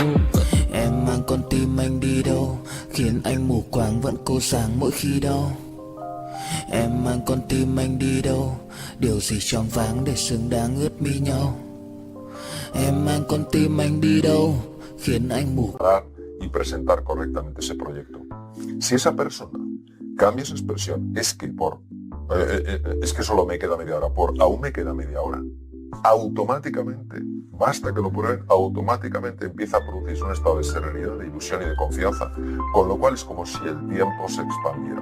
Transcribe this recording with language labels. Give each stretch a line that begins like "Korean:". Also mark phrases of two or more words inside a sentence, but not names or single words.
Vietnamese: Em mang con tim anh đi đâu, khiến anh mù quáng vẫn cố sáng mỗi khi đau. Em mang con tim anh đi đâu, điều gì choáng váng để xứng đáng ướt mi nhau. Em mang con tim anh đi đâu, khiến anh mù.
Spanish: Y presentar correctamente ese proyecto. Si esa persona cambia esa expresión, es que solo me queda media hora, por aún me queda media hora, automáticamente, basta que lo prueben, automáticamente empieza a producirse un estado de serenidad, de ilusión y de confianza, con lo cual es como si el tiempo se expandiera.